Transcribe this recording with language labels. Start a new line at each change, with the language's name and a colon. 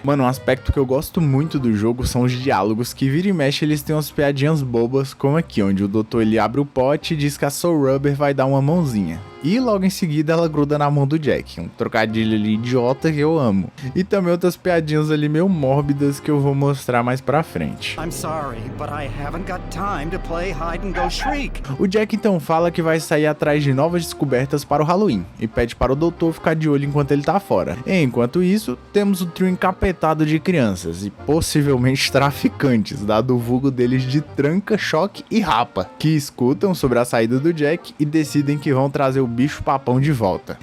Portuguese: Mano, um aspecto que eu gosto muito do jogo são os diálogos, que vira e mexe eles têm umas piadinhas bobas, como aqui, onde o doutor ele abre o pote e diz que a Soul Rubber vai dar uma mãozinha. E logo em seguida ela gruda na mão do Jack, um trocadilho ali idiota que eu amo. E também outras piadinhas ali meio mórbidas que eu vou mostrar mais pra frente.
English: I'm sorry, but I haven't got time to play hide and go shriek.
Portuguese: O Jack então fala que vai sair atrás de novas descobertas para o Halloween e pede para o doutor ficar de olho enquanto ele tá fora. Enquanto isso, temos o trio encapetado de crianças e possivelmente traficantes, dado o vulgo deles de Tranca, Choque e Rapa, que escutam sobre a saída do Jack e decidem que vão trazer o bicho papão de volta.